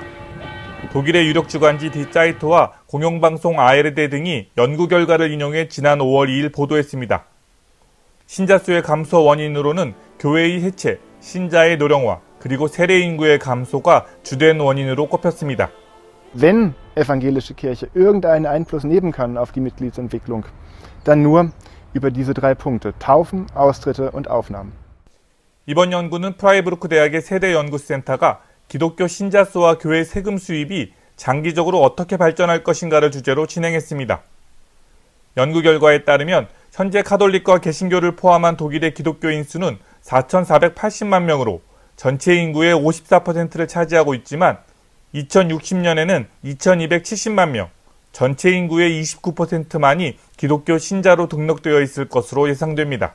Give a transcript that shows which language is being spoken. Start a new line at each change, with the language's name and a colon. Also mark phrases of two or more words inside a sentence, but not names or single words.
Korean: 독일의 유력 주간지 디 짜이트와 공영방송 ARD 등이 연구 결과를 인용해 지난 5월 2일 보도했습니다. 신자 수의 감소 원인으로는 교회의 해체, 신자의 노령화, 그리고 세례 인구의 감소가 주된 원인으로 꼽혔습니다.
German: Wenn evangelische Kirche irgendeinen Einfluss nehmen kann auf die Mitgliedsentwicklung, dann nur über diese drei Punkte: Taufen, Austritte und Aufnahmen.
Korean: 이번 연구는 프라이부르크 대학의 세대 연구센터가 기독교 신자 수와 교회 세금 수입이 장기적으로 어떻게 발전할 것인가를 주제로 진행했습니다. 연구 결과에 따르면 현재 카톨릭과 개신교를 포함한 독일의 기독교인 수는 4,480만 명으로 전체 인구의 54%를 차지하고 있지만 2060년에는 2,270만 명, 전체 인구의 29%만이 기독교 신자로 등록되어 있을 것으로 예상됩니다.